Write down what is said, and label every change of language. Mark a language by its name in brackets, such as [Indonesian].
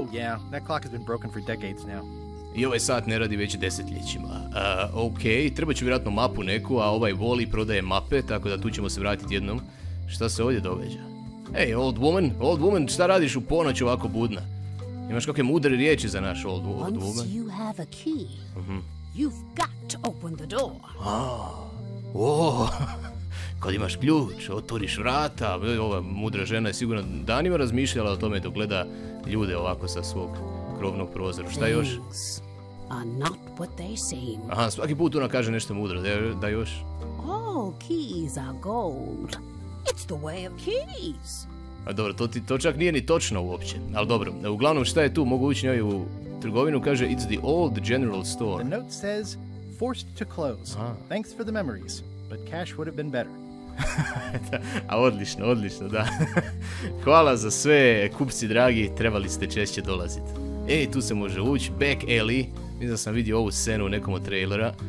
[English] Oh yeah, that clock has been broken for decades now. [Croatian] I ovaj sat ne radi već desetljećima. Ok, treba će vjerojatno mapu neku, a ovaj voli prodaje mape, tako da tu ćemo se vratiti jednom. Šta se ovdje događa? Ej, old woman, šta radiš u ponoć ovako budna? Imaš kakve mudre riječi za naš old woman? [English] Once you have a key, you've got to open the door. [Croatian] Kad imaš ključ, otvoriš vrata. Ova mudra žena je sigurno danima razmišljala o tome dok gleda ljude ovako sa svog krovnog prozora. Šta još? [English] Are not what they seem. [Croatian] Aha, svaki put ona kaže nešto mudro. Da još? [English] All keys are gold. It's the way of keys. [Croatian] A dobro, to čak nije ni točno uopće. Ali dobro, uglavnom šta je tu? Mogu ući njoj u trgovinu, kaže [English] it's the old general store. The note says forced to close. Thanks for the memories, but cash would have been better. [Croatian] A odlično, da. Hvala za sve, kupci dragi, trebali ste češće dolaziti. Ej, tu se može ući, back alley. Mislim da sam vidio ovu scenu u nekom od trailera.